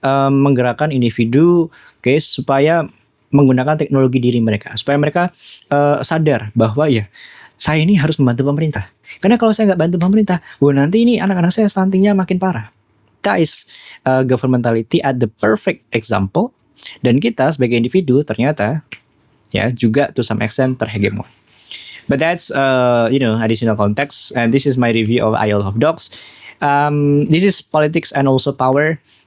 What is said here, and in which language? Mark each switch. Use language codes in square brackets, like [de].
[id] Menggerakkan individu supaya menggunakan teknologi diri mereka supaya mereka sadar bahwa ya saya ini harus membantu pemerintah. Karena kalau saya nggak bantu pemerintah, nanti ini anak-anak saya stuntingnya makin parah. [en] Guys, governmentality at the perfect example. [id] Dan kita sebagai individu ternyata ya juga [en] to some extent [id] terhegemon. [en] But that's additional context. And this is my review of Isle of Dogs. This is politics and also power.